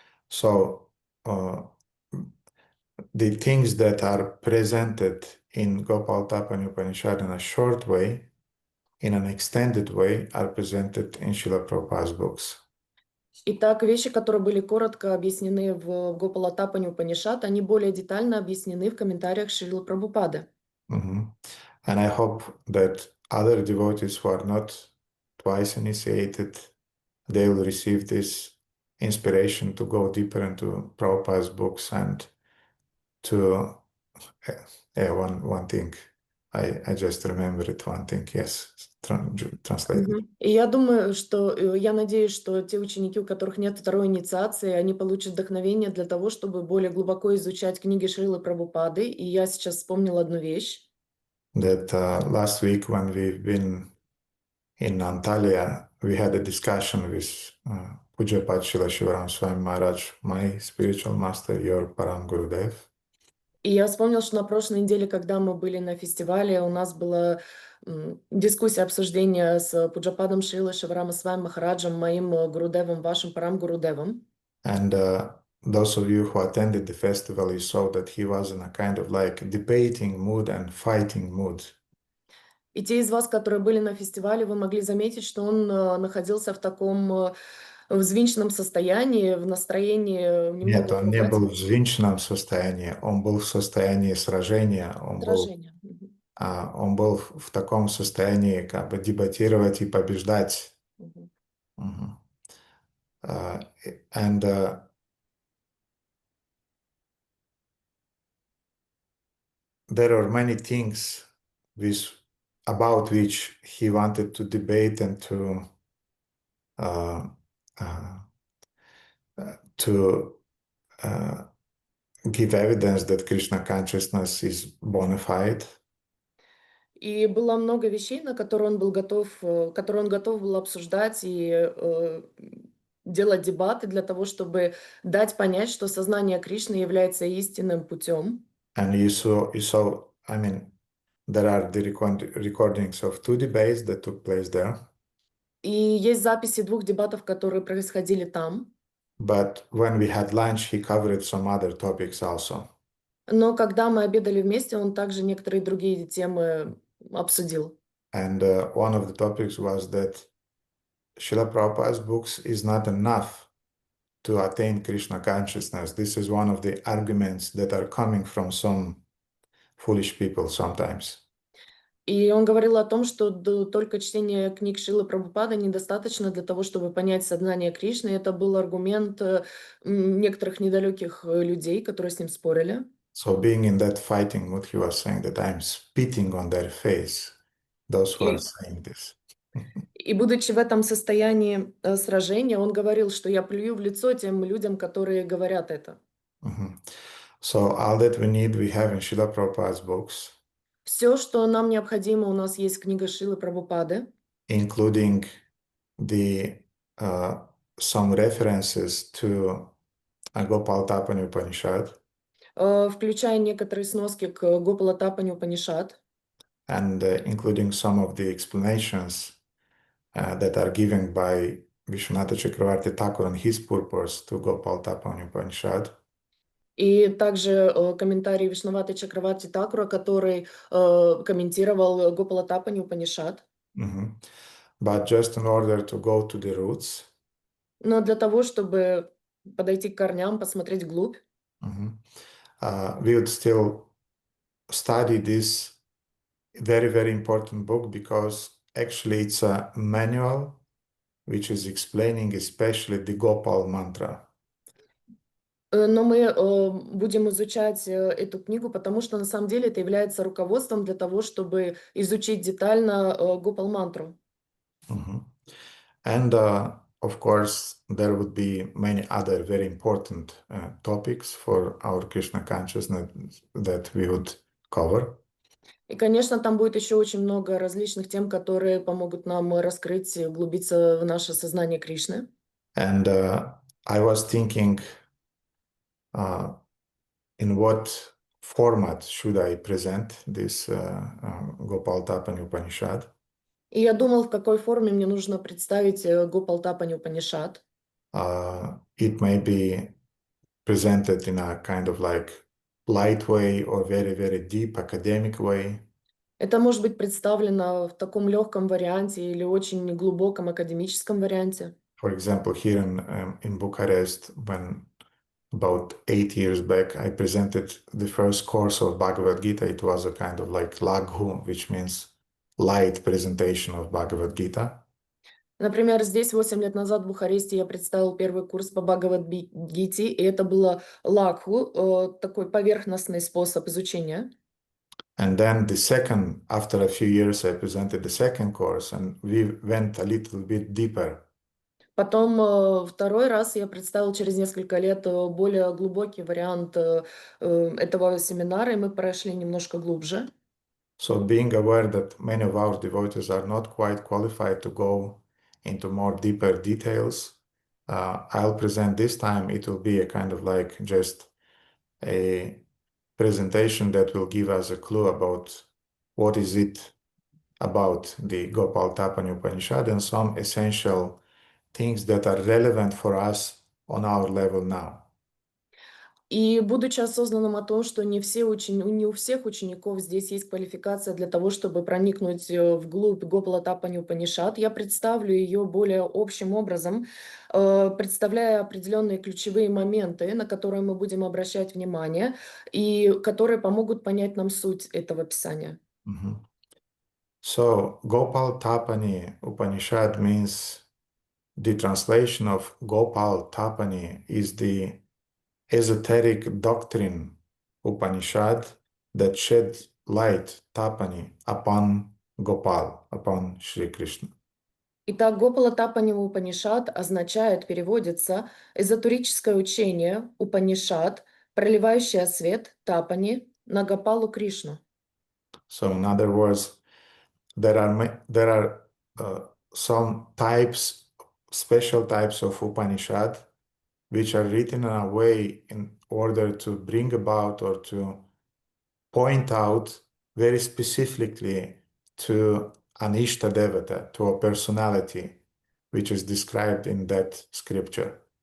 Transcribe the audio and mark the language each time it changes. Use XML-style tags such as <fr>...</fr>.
<en>So the things that are presented in Gopal Tapani Upanishad in a short way, in an extended way, are presented in Srila Prabhupada's books.</en> <ru>Итак, вещи, которые были коротко объяснены в Гопала Тапани Упанишад, они более детально объяснены в комментариях Шрилы Прабхупады.</ru> <en>And I hope that other devotees who are not twice initiated, they will receive this inspiration to go deeper into Prabhupada's books and to, one thing, I just remembered one thing, yes, translated.</en> <ru>И я думаю, я надеюсь, что те ученики, у которых нет второй инициации, они получат вдохновение для того, чтобы более глубоко изучать книги Шрилы Прабхупады. И я сейчас вспомнила одну вещь.</ru> <en>That last week when we've been in Antalya, we had a discussion with Pujapat Srila Shivaram Swami Maharaj, my spiritual master, your Param Gurudev.</en> <ru>И я вспомнила, что на прошлой неделе, когда мы были на фестивале, у нас была дискуссия, обсуждение с Пуджападом Шрилой Шиварама Свами Махараджем, моим Гурудевом, вашим Парам Гурудевом.</ru> <en>And those of you who attended the festival, you saw that he was in a kind of like debating mood and fighting mood.</en> <ru>И те из вас, которые были на фестивале, вы могли заметить, что он находился в таком взвинченном состоянии, в настроении немного Нет, он не был в ругательном. взвинченном состоянии, он был в состоянии сражения, Сражение. он был в таком состоянии как бы дебатировать и побеждать.</ru> <en>And there are many things about which he wanted to debate and to give evidence that Krishna consciousness is bona fide.</en> <ru>И было много вещей, на которые которые он готов был обсуждать и делать дебаты для того, чтобы дать понять, что сознание Кришны является истинным путем.</ru> <en>And you saw, I mean, there are the recordings of two debates that took place there.</en> <ru>И есть записи 2 дебатов, которые происходили там.</ru> <en>But when we had lunch, he covered some other topics also.</en> <ru>Но когда мы обедали вместе, он также некоторые другие темы обсудил.</ru> <en>And one of the topics was that Srila Prabhupada's books is not enough to attain Krishna consciousness. This is one of the arguments that are coming from some foolish people sometimes.</en> <ru>И он говорил о том, что только чтение книг Шрилы Прабхупады недостаточно для того, чтобы понять сознание Кришны. Это был аргумент некоторых недалеких людей, которые с ним спорили.</ru> <en>So being in that fighting mood, he was saying that I'm spitting on their face, those who are saying this.</en> <ru>И будучи в этом состоянии сражения, он говорил, что я плюю в лицо тем людям, которые говорят это.</ru> <en>So all that we need, we have in Srila Prabhupada's books.</en> <ru>Все, что нам необходимо, у нас есть книга Шрилы Прабхупады.</ru> <en>Including some references to Gopal Tapani Upanishad.</en> <ru>Включая некоторые сноски к Гопала Тапани Упанишад.</ru> <en>And including some of the explanations that are given by Vishwanatha Chakravarti Thakur and his purpose to Gopal Tapani Upanishad.</en> <ru>И также комментарий Вишнаваты Чакраварти Такура, который комментировал Гопала Тапани Упанишад.</ru> <en>But just in order to go to the roots.</en> <ru>Но для того, чтобы подойти к корням, посмотреть вглубь.</ru> <en>We would still study this very, very important book because actually it's a manual which is explaining especially the Gopal mantra.</en> <ru>Но мы будем изучать эту книгу, потому что на самом деле это является руководством для того, чтобы изучить детально Гопал-мантру.</ru> <en>And of course, there would be many other very important topics for our Krishna consciousness that we would cover.</en> <ru>И, конечно, там будет еще очень много различных тем, которые помогут нам раскрыть, углубиться в наше сознание Кришны.</ru> <en>And I was thinking, in what format should I present this Gopal Tapani Upanishad?</en> <ru>И я думал, в какой форме мне нужно представить Гопал Тапани Упанишад.</ru> <en>It may be presented in a kind of like light way or very, very deep academic way.</en> <ru>Это может быть представлено в таком легком варианте или очень глубоком академическом варианте.</ru> <en>For example, here in Bucharest, when about 8 years back, I presented the first course of Bhagavad Gita. It was a kind of like laghu, which means light presentation of Bhagavad Gita.</en> <ru>Например, здесь 8 лет назад в Бухаресте я представил первый курс по Бхагавад-гите, и это было лакху, такой поверхностный способ изучения.</ru> <en>And then after a few years, I presented the second course, and we went a little bit deeper.</en> <ru>Потом второй раз я представил через несколько лет более глубокий вариант этого семинара, и мы прошли немножко глубже.</ru> <en>So being aware that many of our devotees are not quite qualified to go into more deeper details, I'll present this time. It will be a kind of like just a presentation that will give us a clue about what is it about the Gopal Tapani Upanishad and some essential things that are relevant for us on our level now.</en> <ru>И будучи осознанным о том, что не у всех учеников здесь есть квалификация для того, чтобы проникнуть вглубь Гопала Тапани Упанишад, я представлю ее более общим образом, представляя определенные ключевые моменты, на которые мы будем обращать внимание, и которые помогут понять нам суть этого писания.</ru> <en>So Gopal Tapani Upanishad means the translation of Gopal Tapani is the esoteric doctrine Upanishad that shed light, Tapani, upon Gopal, upon Shri Krishna.</en> <ru>Итак, Гопала Тапани Упанишад означает, переводится, эзотерическое учение Упанишад, проливающее свет Тапани на Гопалу Кришну.</ru> <en>So in other words, there are some types, special types of Upanishad which are written in a way in order to bring about or to point out very specifically to an Ishta Devata, to a personality which is described in that scripture.</en>